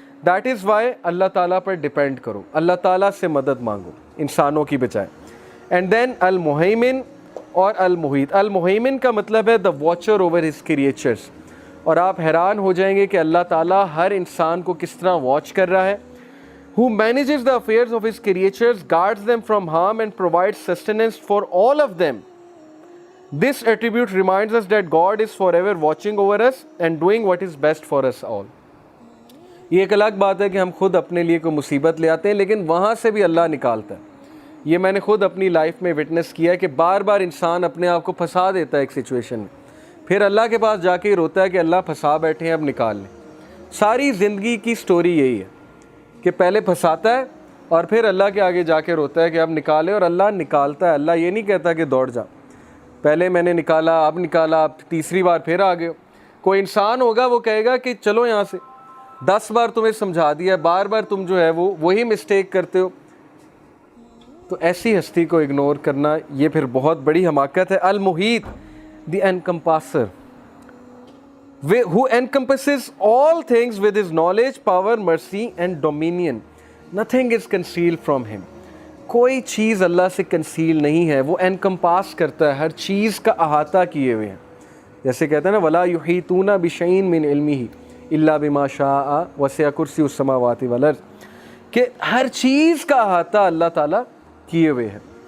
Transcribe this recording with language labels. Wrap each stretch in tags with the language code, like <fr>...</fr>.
<en>that is why</en> <ur>اللہ تعالیٰ پر depend کرو, اللہ تعالیٰ سے مدد مانگو انسانوں کی بجائے. اینڈ دین المہیمن اور المحیط. المہیمن کا مطلب ہے</ur> <en>The watcher over his creatures.</en> <ur>اور آپ حیران ہو جائیں گے کہ اللہ تعالیٰ ہر انسان کو کس طرح واچ کر رہا ہے.</ur> <en>who manages the affairs of his creatures, guards them from harm and provides sustenance for all of them. This attribute reminds us that God is forever watching over us and doing what is best for us all.</en> <ur>یہ ایک الگ بات ہے کہ ہم خود اپنے لیے کوئی مصیبت لے آتے ہیں, لیکن وہاں سے بھی اللہ نکالتا ہے. یہ میں نے خود اپنی لائف میں وٹنس کیا ہے کہ بار بار انسان اپنے آپ کو پھنسا دیتا ہے ایک سچویشن میں, پھر اللہ کے پاس جا کے روتا ہے کہ اللہ پھنسا بیٹھے ہیں, اب نکال لیں. ساری زندگی کی سٹوری یہی ہے کہ پہلے پھنساتا ہے اور پھر اللہ کے آگے جا کے روتا ہے کہ اب نکالے, اور اللہ نکالتا ہے. اللہ یہ نہیں کہتا کہ دوڑ جا, پہلے میں نے نکالا, اب نکالا, اب تیسری بار پھر آ گئے. کوئی انسان ہوگا وہ کہے گا کہ چلو یہاں سے, 10 بار تمہیں سمجھا دیا, بار بار تم جو ہے وہی مسٹیک کرتے ہو. تو ایسی ہستی کو اگنور کرنا یہ پھر بہت بڑی حماقت ہے.</ur> <en>المحیط the encompasser, who encompasses all things with his knowledge, power, mercy and dominion. Nothing is concealed from him.</en> <ur>کوئی چیز اللہ سے کنسیل نہیں ہے, وہ encompass کرتا ہے, ہر چیز کا احاطہ کیے ہوئے ہیں. جیسے کہتے ہیں نا</ur> <ar>وَلَا يُحِيطُونَ بِشَيْءٍ مِّنْ عِلْمِهِ إِلَّا بِمَا شَاءَ وَسِعَ كُرْسِيُّهُ السَّمَاوَاتِ وَالْأَرْضِ,</ar> <ur>کہ ہر چیز کا احاطہ اللہ تعالیٰ کیے ہوئے ہے.</ur>